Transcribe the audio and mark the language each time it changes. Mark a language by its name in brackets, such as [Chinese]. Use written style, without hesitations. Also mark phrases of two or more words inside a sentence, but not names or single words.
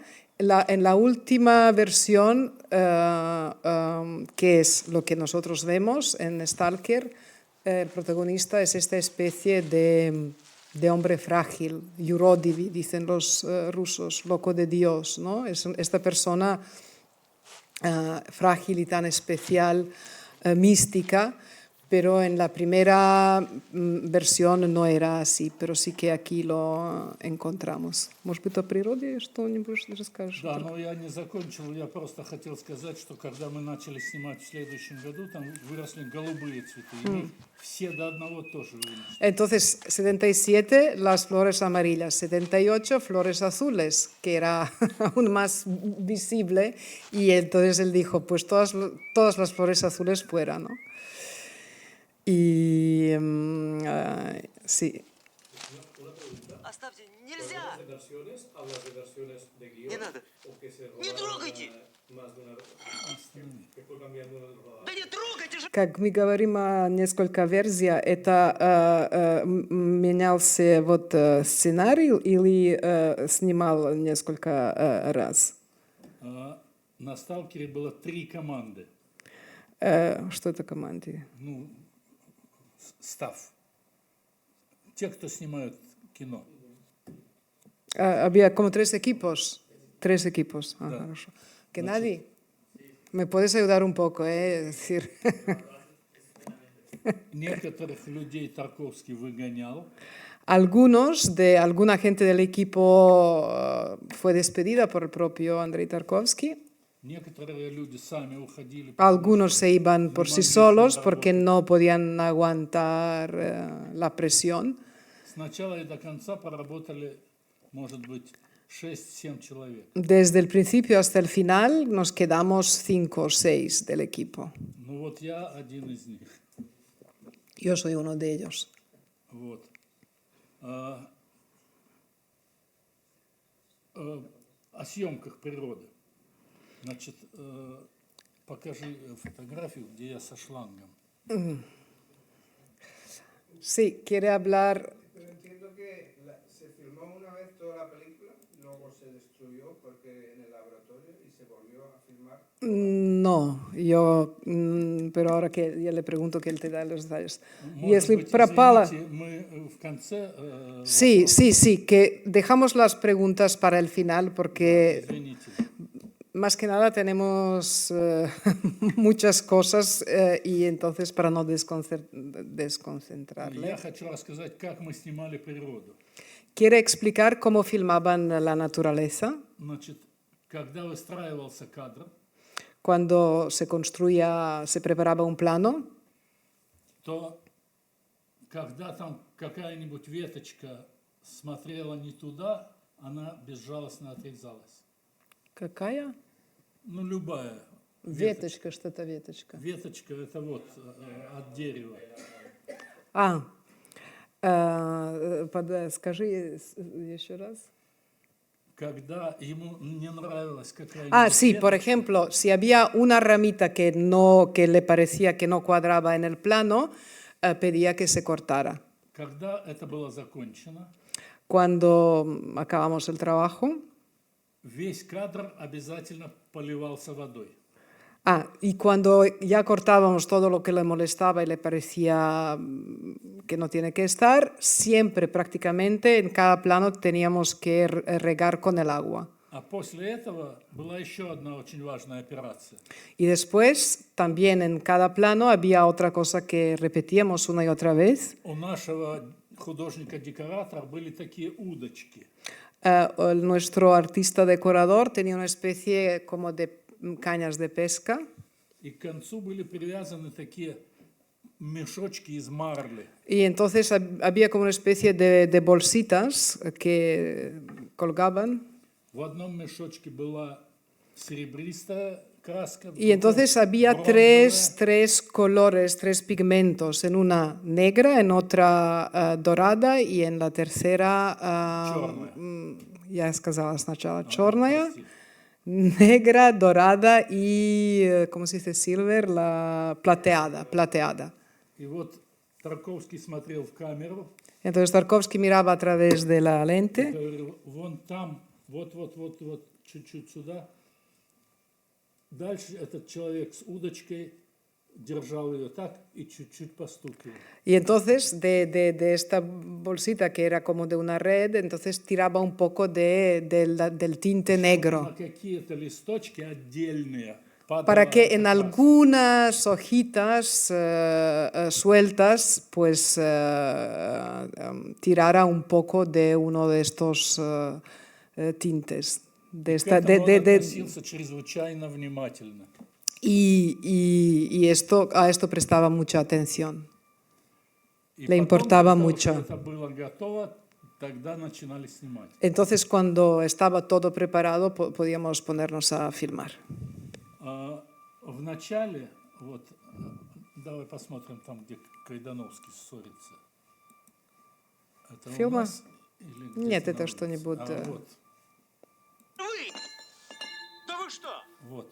[Spanish] En la última versión, que es lo que nosotros vemos en Stalker, el protagonista es esta especie de hombre frágil, yurodivy, dicen los rusos, loco de Dios, ¿no? Es esta persona frágil y tan especial, mística, pero en la primera versión no era así, pero sí que aquí lo encontramos. [Russian] Может быть, о природе что-нибудь расскажешь? Да, но я не закончил, я просто хотел сказать, что когда мы начали снимать в следующем году, там выросли голубые цветы, и мы все до одного тоже вынесли. [Spanish] Entonces, 77, las flores amarillas, 78, flores azules, que era aún más visible, y entonces él dijo, pues todas las flores azules fuera, ¿no? Y sí. [Russian] Оставьте, нельзя! Не надо. Не трогайте! Да не трогайте же! Как мы говорим о несколько версиях, это менялся вот сценарий или снимал несколько раз? На «Сталкере» было 3 команды. Что это команды? Ну, став. Те, кто снимают кино. [Spanish] Había como 3 equipos. 3 equipos. Ah, [Russian] Да. хорошо. [Spanish] Gennady, ¿me puedes ayudar un poco? Es decir, [Russian] Некоторых людей Тарковский выгонял. [Spanish] alguna gente del equipo fue despedida por el propio Andrei Tarkovsky. [Russian] Некоторые люди сами уходили. [Spanish] Algunos se iban por sí solos porque no podían aguantar la presión. [Russian] начала и до конца поработали, может быть, 6-7 человек. [Spanish] Desde el principio hasta el final nos quedamos 5 o 6 del equipo. [Russian] Ну вот я один из них. [Spanish] Yo soy uno de ellos. [Russian] Вот. О съемках природы. Значит, покажи фотографию, где я со шлангом. [Spanish] Sí, quiere hablar. Pero entiendo que se filmó una vez toda la película, luego se destruyó porque en el laboratorio y se volvió a filmar. No, pero ahora que ya le pregunto que él te da los detalles. [Russian] Может Если быть, пропала... извините, мы в конце... [Spanish] Sí, sí, que dejamos las preguntas para el final porque [Russian] Извините. [Spanish] más que nada tenemos muchas cosas y entonces para no desconcentrarle. [Russian] Я хочу рассказать, как мы снимали природу. [Spanish] ¿Quiere explicar cómo filmaban la naturaleza? [Russian] Значит, когда выстраивался кадр, [Spanish] Cuando se construía, se preparaba un plano, [Russian] то когда там какая-нибудь веточка смотрела не туда, она безжалостно отрезалась. Какая? Ну, любая Веточка, что-то веточка. веточка, это вот от дерева. Скажи еще раз. Когда ему не нравилась какая-нибудь [Spanish] Sí, por [Russian] веточка, [Spanish] ejemplo, si había una ramita que le parecía que no cuadraba en el plano, pedía que se cortara. [Russian] когда это было закончено, [Spanish] Cuando acabamos el trabajo, [Russian] весь кадр обязательно поливался водой. [Spanish] y cuando ya cortábamos todo lo que le molestaba y le parecía que no tiene que estar, siempre prácticamente en cada plano teníamos que regar con el agua. [Russian] А после этого была еще одна очень важная операция. [Spanish] Y después, también en cada plano había otra cosa que repetíamos una y otra vez. [Russian] У нашего художника-декоратора были такие удочки. [Spanish] Nuestro artista decorador tenía una especie como de cañas de pesca [Russian] И к концу были привязаны такие мешочки из марли. [Spanish] y entonces había como una especie de bolsitas que colgaban [Russian] В одном мешочке была серебристая краска, в [Spanish] y entonces [Russian] другом [Spanish] había [Russian] бронзовая, [Spanish] tres colores, tres pigmentos, en una negra, en otra dorada y en la tercera, ya [Russian] сказала сначала, черная, прости. [Spanish] negra, dorada y, ¿cómo se dice? Silver, la plateada. [Russian] И вот Тарковский смотрел в камеру, [Spanish] Entonces Tarkovsky miraba a través de la lente [Russian] говорил, вон там, вот, чуть-чуть сюда. Дальше этот человек с удочкой держал ее так и чуть-чуть постукивал. [Spanish] y entonces de esta bolsita que era como de una red, entonces tiraba un poco del tinte negro [Russian] На какие-то листочки отдельные [Spanish] para [Russian] падала [Spanish] que [Russian] эта [Spanish] en [Russian] краска. [Spanish] algunas hojitas sueltas pues tirara un poco de uno de estos tintes. [Russian] К этому он относился чрезвычайно внимательно. [Spanish] Y a esto prestaba mucha atención. [Russian] И [Spanish] Le [Russian] потом, [Spanish] importaba [Russian] когда [Spanish] mucho. [Russian] уже это было готово, тогда начинали снимать. [Spanish] Entonces, cuando estaba todo preparado, podíamos ponernos a filmar. [Russian] В начале, вот, давай посмотрим там, где Кайдановский ссорится. Это у Фильма? нас или где-то Нет, на это улице? что-нибудь, Вот, Вы! Да вы что, вот.